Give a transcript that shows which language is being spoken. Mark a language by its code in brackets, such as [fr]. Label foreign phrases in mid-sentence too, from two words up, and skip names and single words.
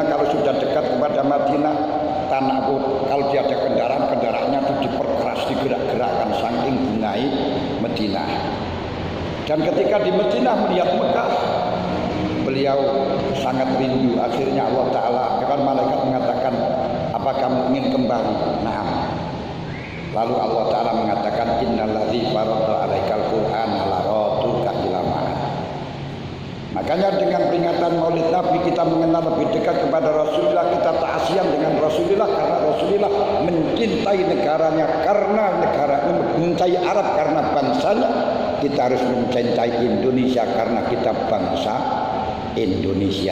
[id] Kalau sudah dekat kepada Madinah, tanah kalau dia ada kendaraannya itu diperkeras, digerak-gerakkan saking bungai Madinah. Dan ketika di Madinah melihat Mekah, beliau sangat rindu. Akhirnya Allah Ta'ala, kan malaikat mengatakan, "Apa kamu ingin kembali?" "Na'am." Lalu Allah Ta'ala mengatakan, [ar] "إن الذي فرض عليك القرآن لرادك إلى معاد." [id] Makanya dengan peringatan Maulid Nabi kita mengenal lebih dekat kepada Rasulullah, kita ta'asiyan dengan Rasulullah karena Rasulullah mencintai negaranya, karena negaranya mencintai Arab karena bangsanya. Kita harus mencintai Indonesia karena kita bangsa Indonesia.